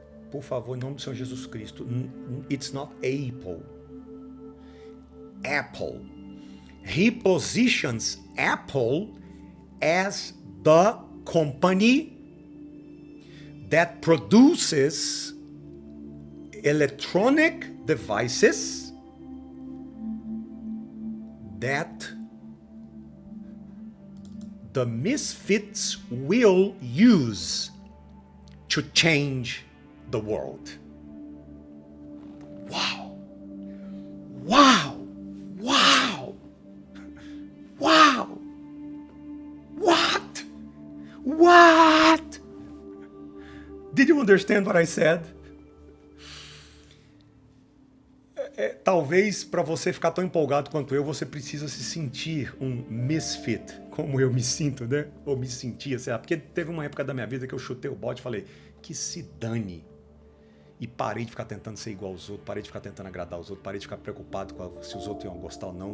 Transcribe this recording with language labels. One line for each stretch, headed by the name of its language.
Portuguese: Por favor, em nome do Senhor Jesus Cristo.
English: It's not Apple. Apple. He positions Apple as the company that produces electronic devices that the misfits will use to change the world. Wow! Wow! Wow! Wow! What? What? Did you understand what I said?
Portuguese: Talvez para você ficar tão empolgado quanto eu, você precisa se sentir um misfit, como eu me sinto, né? Ou me sentia, sei lá. Porque teve uma época da minha vida que eu chutei o balde e falei, que se dane. E parei de ficar tentando ser igual aos outros, parei de ficar tentando agradar os outros, parei de ficar preocupado com se os outros iam gostar ou não.